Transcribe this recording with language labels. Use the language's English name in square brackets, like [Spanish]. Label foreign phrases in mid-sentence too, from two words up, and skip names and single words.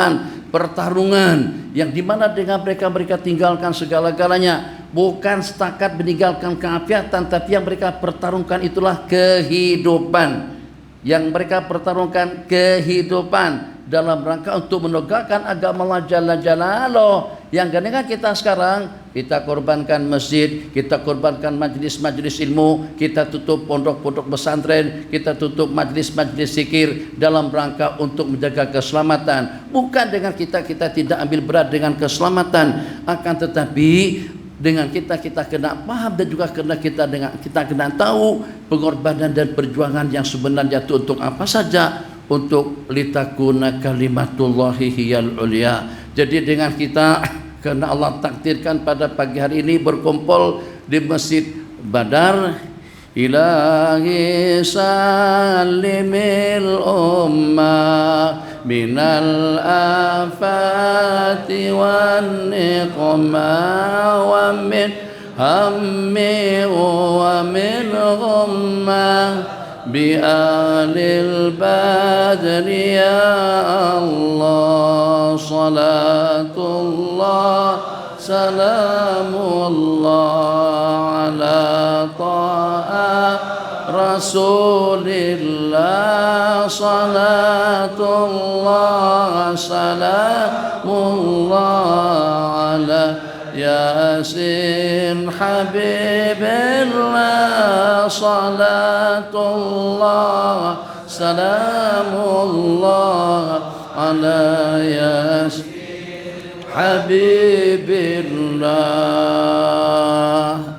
[Malay] Pertarungan yang dimana dengan mereka tinggalkan segala-galanya, bukan setakat meninggalkan keafiatan, tapi yang mereka pertarungkan itulah kehidupan. Yang mereka pertarungkan kehidupan dalam rangka untuk menegakkan agama Allah [Arabic] جل جلاله. [Malay] Yang dengan kita sekarang, kita korbankan masjid, kita korbankan majlis-majlis ilmu, kita tutup pondok-pondok pesantren, kita tutup majlis-majlis zikir dalam rangka untuk menjaga keselamatan. Bukan dengan kita tidak ambil berat dengan keselamatan, akan tetapi dengan kita kena paham dan juga kita kena tahu pengorbanan dan perjuangan yang sebenarnya itu untuk apa saja, untuk [Arabic] لتكون كلمة الله هي العليا. [Malay] Jadi dengan kita, karena Allah takdirkan pada pagi hari ini berkumpul di Masjid Badar, [Arabic] إلهي سلم الأمة من الآفات والنقمة ومن هم ومن غمة بأهل البدر يا الله صلاة الله سلام الله على طه رسول الله صلاة الله سلام الله على يس حبيب الله صلاة الله سلام الله على يس حبيب الله.